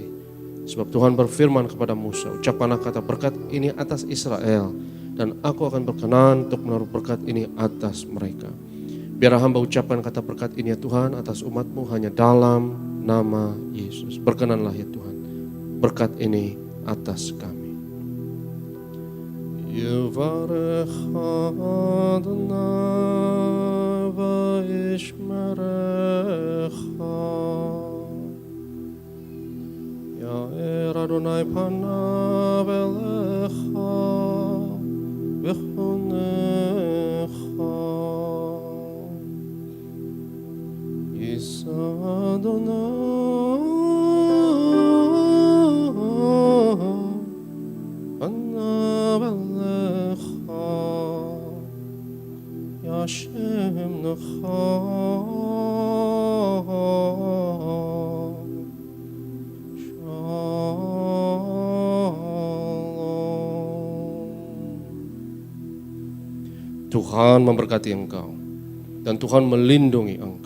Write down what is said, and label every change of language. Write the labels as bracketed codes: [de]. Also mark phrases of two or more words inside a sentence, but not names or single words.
[id] Sebab Tuhan berfirman kepada Musa, ucapkanlah kata berkat ini atas Israel, dan aku akan berkenan untuk menaruh berkat ini atas mereka. Biar hamba ucapkan kata berkat ini ya Tuhan atas umat-Mu hanya dalam nama Yesus. Berkenanlah ya Tuhan, berkat ini atas kami. [he] יברכך אדוני וישמרך. יאר אדוני פניו אליך ויחנך. ישא אדוני פניו אליך ישם לך. [id] Tuhan memberkati engkau dan Tuhan melindungi engkau.